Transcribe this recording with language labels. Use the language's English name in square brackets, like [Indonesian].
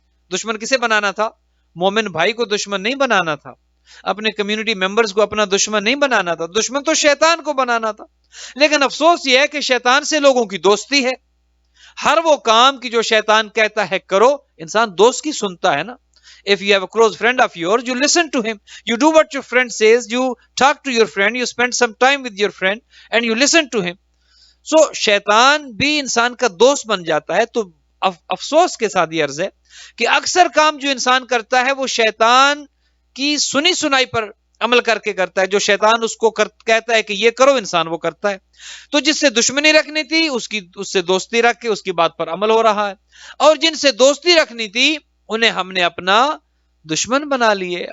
[Urdu] دشمن کسے بنانا تھا؟ مومن بھائی کو دشمن نہیں بنانا تھا, اپنے کمیونٹی ممبرز کو اپنا دشمن نہیں بنانا تھا, دشمن تو شیطان کو بنانا تھا. لیکن افسوس یہ ہے کہ شیطان سے لوگوں کی دوستی ہے. ہر وہ کام کی جو شیطان کہتا ہے کرو, انسان دوست کی سنتا ہے نا. [English] If you have a close friend of yours, you listen to him. You do what your friend says. You talk to your friend. You spend some time with your friend and you listen to him. [Urdu] So شیطان بھی انسان کا دوست بن جاتا ہے. تو افسوس کے ساتھ یہ عرض ہے کہ اکثر کام جو انسان کرتا ہے وہ شیطان کی سنی سنائی پر عمل کر کے کرتا ہے. جو شیطان اس کو کہتا ہے کہ یہ کرو, انسان وہ کرتا ہے. تو جس سے دشمنی رکھنی تھی اس سے دوستی رکھ کے اس کی بات پر عمل ہو رہا ہے, اور جن سے دوستی رکھنی تھی انہیں ہم نے اپنا دشمن بنا لیے.